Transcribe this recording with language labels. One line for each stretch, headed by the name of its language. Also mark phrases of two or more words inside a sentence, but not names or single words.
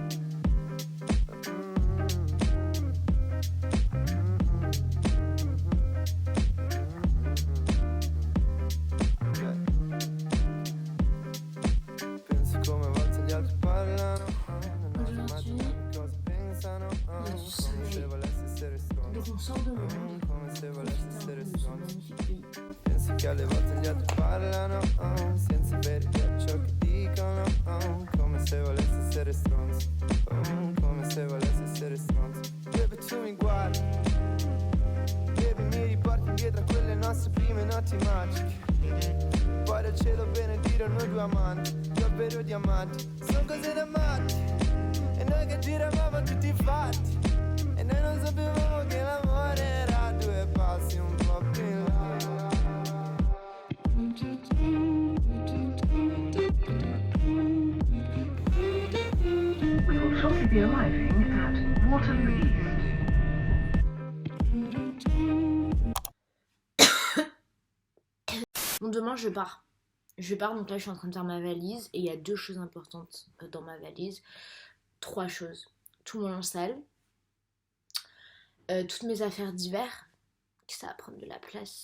Italian: Penso come a volte gli altri parlano, non immaginano cosa pensano, come se volessi essere stronzo,
French: On sort de Londres.
Italian: come se volessi essere stronzo.
French: Magnifique pays.
Italian: Penso che alle volte gli altri parlano, senza avere idea di ciò che dicono, come se volessi essere stronzo, come se volessi essere stronzo. Baby, tu mi guardi, baby, mi riporti indietro a quelle nostre prime notti magiche. Poi dal cielo benedire noi due amanti, due veri diamanti, sono cose da matti. E noi che giravamo tutti fatti, e noi non sapevamo che l'amore era due passi un po' più in là.
English: We will shortly be arriving at Waterloo East.
French: Bon, demain je pars. Je pars, donc là je suis en train de faire ma valise. Et il y a 2 choses importantes dans ma valise. 3 choses. Tout mon linge sale. Toutes mes affaires d'hiver. Ça va prendre de la place.